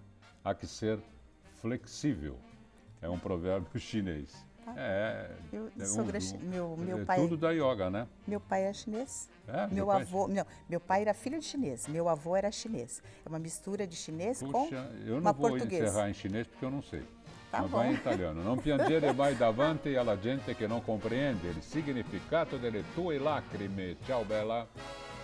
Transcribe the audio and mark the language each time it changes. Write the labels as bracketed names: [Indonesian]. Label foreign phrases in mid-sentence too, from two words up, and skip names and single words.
[Portuguese] Há que ser flexível. É um provérbio chinês. Eu sou meu é pai, tudo da yoga, né? meu pai é chinês. É, Meu pai é avô, não, meu pai era filho de chinês, meu avô era chinês. É uma mistura de chinês Puxa, com eu não uma vou portuguesa. encerrar em chinês porque eu não sei. Tá Mas bom. vai em italiano. [Italian] Non piangere mai davanti alla gente che non comprende il significato delle tue lacrime. Ciao, bella.